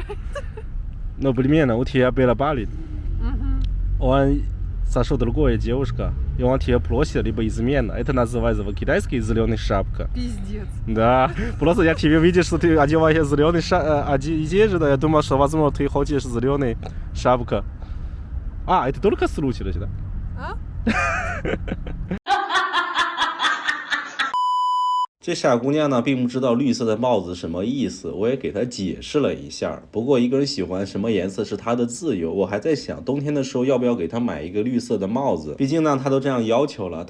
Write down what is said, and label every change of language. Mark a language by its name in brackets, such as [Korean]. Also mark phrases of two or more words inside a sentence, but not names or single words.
[Russian] Ну, примерно, у тебя было болит. Он сошел другая девушка, и он тебя бросил, либо измена. Это называется по-китайски зеленая шапка. Пиздец. Да. Просто я тебе видел, что ты одеваешь зеленый одежду, я думал, что, возможно, ты хочешь зеленый шапка. Это только случилось, да? А? [Chinese] 这傻姑娘呢，并不知道绿色的帽子什么意思，我也给她解释了一下。不过一个人喜欢什么颜色是她的自由，我还在想冬天的时候要不要给她买一个绿色的帽子，毕竟呢她都这样要求了。